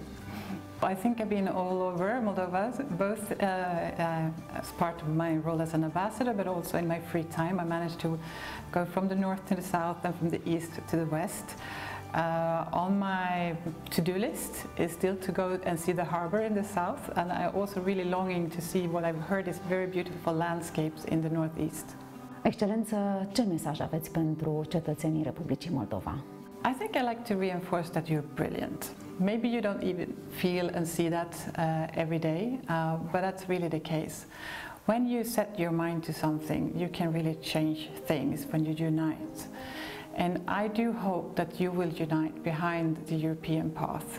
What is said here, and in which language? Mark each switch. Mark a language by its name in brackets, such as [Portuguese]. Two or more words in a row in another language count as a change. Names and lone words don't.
[English] I think I've been all over Moldova, both as part of my role as an ambassador, but also in my free time. I managed to go from the north to the south and from the east to the west. On my to-do list is still to go and see the harbor in the south, and I'm also really longing to see what I've heard is very beautiful landscapes in the northeast. [Romanian] Excelență, ce mesaj aveți pentru cetățenii Republicii Moldova? [English] I think I like to reinforce that you're brilliant. Maybe you don't even feel and see that every day, but that's really the case. When you set your mind to something, you can really change things when you unite. And I do hope that you will unite behind the European path.